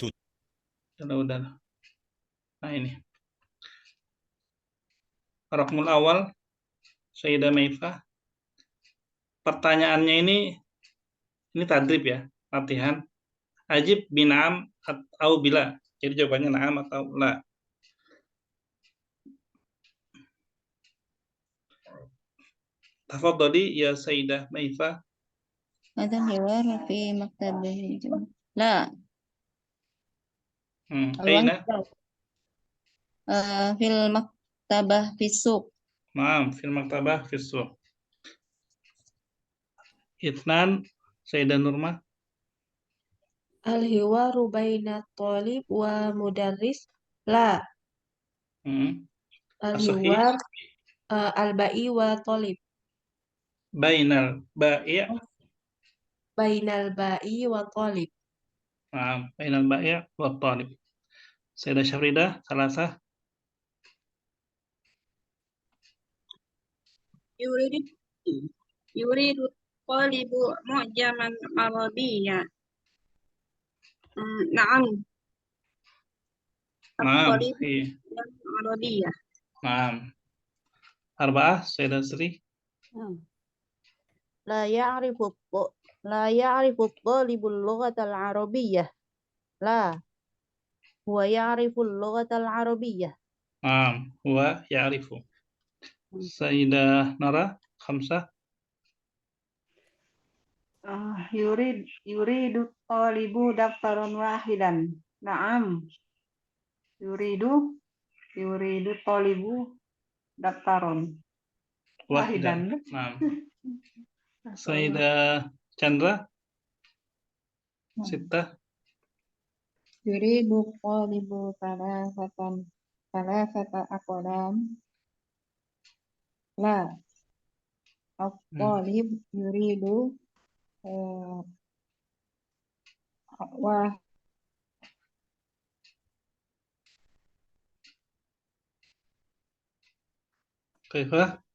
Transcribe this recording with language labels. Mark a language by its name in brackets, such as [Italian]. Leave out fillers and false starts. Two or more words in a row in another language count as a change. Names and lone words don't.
[Indonesian] Udah. Nah ini. [Arabic] الرقم الأول, Sayyidah Maifah. [Indonesian] Pertanyaannya ini tadrib ya, latihan. [Arabic] أجب بنعم atau bila. [Indonesian] Jadi jawabannya na'am atau la. [Arabic] تفضلي يا Sayyidah Maifah. هذا حوار في مكتب لا Aina? في المكتبة في السوق. Naam, في المكتبة في السوق. Itnan, Sayyidah Nurma. الحوار بين طالب ومدرس لا. الحوار البائع وطالب. بين البائع'. بين البائع وطالب. نعم بين البائع وطالب. Sayyidah Syafridah, salasah. يريد الطالب معجما عربيا. نعم. Naam, الطالب عربية. Naam. Arba'ah, Sayyidah Sri. لا يعرف الطالب اللغة العربية. لا هو يعرف اللغة العربية. Naam, هو يعرف. Sayyidah Nara, khamsah. يريد الطالب دفترا واحدا. Naam. يريد الطالب دفترا واحدا. Naam. Sayyidah Chandra, sittah. يريد الطالب ثلاثة أقلام. لا الطالب يريد Kaifah?